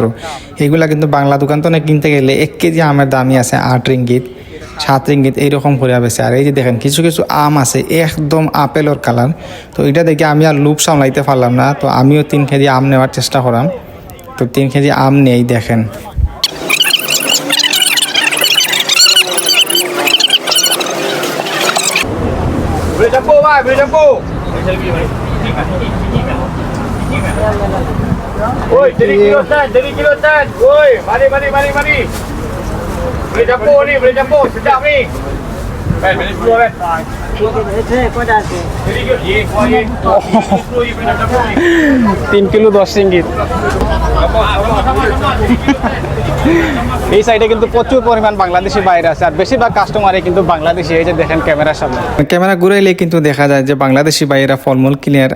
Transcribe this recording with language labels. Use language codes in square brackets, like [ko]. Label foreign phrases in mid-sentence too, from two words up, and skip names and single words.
[bn] এগুলা কিন্তু বাংলা দোকান তো কিনতে গেলে 1 কেজি আমের দামই আছে 8 রিঙ্গিত 7 রিঙ্গিত এইরকম করে বেছে। আর এই যে দেখেন কিছু কিছু আম আছে একদম আপেলের কালার। তো এটা দেখে আমি আর লোভ সামলাইতে পারলাম না, তো আমিও 3 কেজি আম নেওয়ার চেষ্টা করলাম। তো 3 কেজি আম নেই দেখেন। [ms] Beli campur bhai, beli campur. Oi, jadi kilo tan. Oi, mari. Beli campur ni, sedap ni. Ben, beli 10 ben. [bn] তিন কিলো 10 রিঙ্গিত। এই সাইডে কিন্তু প্রচুর পরিমাণ বাংলাদেশি বাইরে আছে আর বেশিরভাগ কাস্টমারই কিন্তু বাংলাদেশি। এই যে দেখেন ক্যামেরার সামনে, ক্যামেরা ঘুরাইলে কিন্তু দেখা যায় যে বাংলাদেশি বাইরা ফলমূল কিনে।